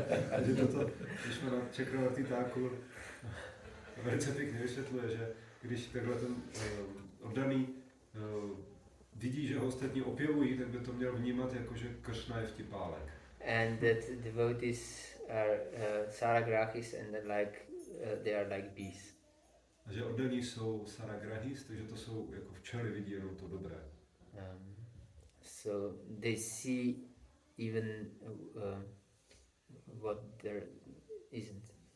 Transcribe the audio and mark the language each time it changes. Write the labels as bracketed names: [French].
[Czech] Takže toto Vishwanath Chakravarti Thakur velice pěkně vysvětluje, že když takhle ten oddaný vidí, že ho ostatní opěvují, tak by to měl vnímat jako, že Kršna je vtipálek. [English] And that devotees are saragrahis and they are like bees. [Czech] A že oddaní jsou saragrahis, takže to jsou jako včely, vidí jenom to dobré. [English] So they see even what there isn't.